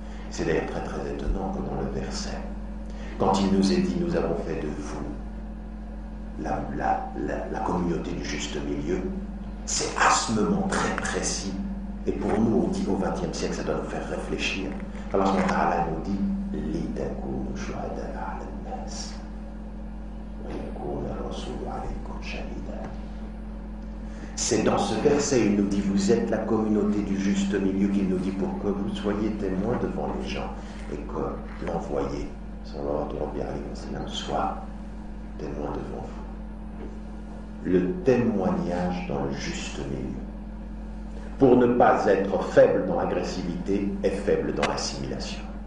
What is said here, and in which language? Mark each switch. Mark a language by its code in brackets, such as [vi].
[fr] C'est d'ailleurs très très étonnant que dans le verset, quand il nous est dit nous avons fait de vous la communauté du juste milieu, C'est à ce moment très précis. Et pour nous, on dit au XXe siècle, ça doit nous faire réfléchir. [ar] Allah subhanahu wa ta'ala [fr] nous dit [ar] لِتَكُونُوا شُهَدَاءَ عَلَى النَّاسِ وَيَكُونَ الرَّسُولُ عَلَيْكُمْ شَهِيدًا. [fr] C'est dans ce verset, il nous dit, vous êtes la communauté du juste milieu, qu'il nous dit pour que vous soyez témoins devant les gens et que l'envoyé, [ar] sallallahu alayhi wa sallam, [fr] soit témoin devant vous. Le témoignage dans le juste milieu. Pour ne pas être faible dans l'agressivité et faible dans l'assimilation.